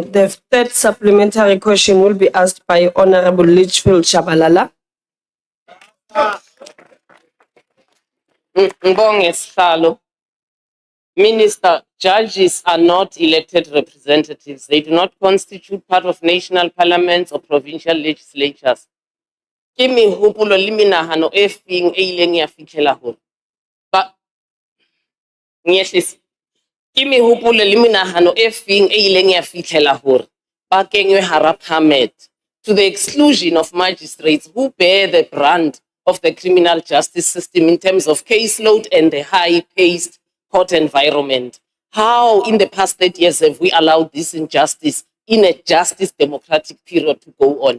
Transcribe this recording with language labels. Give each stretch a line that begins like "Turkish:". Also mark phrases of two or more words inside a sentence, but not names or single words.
English: The third supplementary question will be asked by Honorable Litchfield Shabalala. Minister, judges are not elected representatives. They do not constitute part of national parliaments or provincial legislatures.
Southern Sotho: Ke mehopolo le menahano e feng e ileng ya fitlhela hore ba nyehlisa ke mehopolo le menahano e feng e ileng ya fitlhela hore ba kenywe hara
English: parliament to the exclusion of magistrates who bear the brunt of the criminal justice system in terms of caseload and the high-paced court environment. How in the past 30 years have we allowed this injustice in a justice democratic period to go on?